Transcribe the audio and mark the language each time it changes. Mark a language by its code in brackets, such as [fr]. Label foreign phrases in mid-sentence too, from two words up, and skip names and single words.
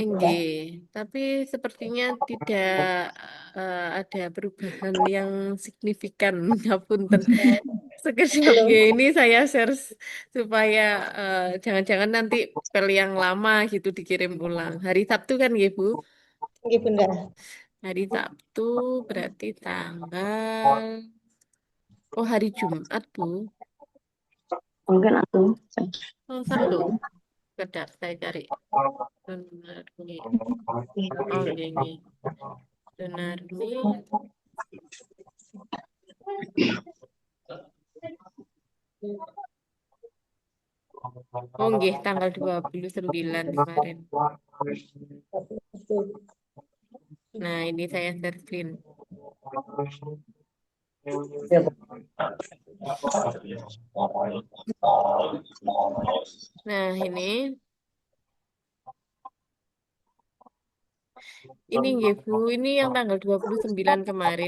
[id] Nggih, tapi sepertinya tidak ada perubahan yang signifikan. Ngapunten. Sekejap, nggih. Ini saya share supaya jangan-jangan nanti pel yang lama gitu dikirim ulang. Hari Sabtu kan, nggih, Bu? Nggih, Bunda. Hari Sabtu berarti tanggal... Oh, hari Jumat, Bu. Mungkin aku. Oh, Sabtu. Kedap, saya cari. Benar, [jv] nggih. Oh, nggih, nggih. [id] Benar, nggih. Oh, nggih, tanggal 29 kemarin. Nah, ini saya [en] share screen. [id] Nah, ini nggih Bu, ini yang tanggal 29 kemarin.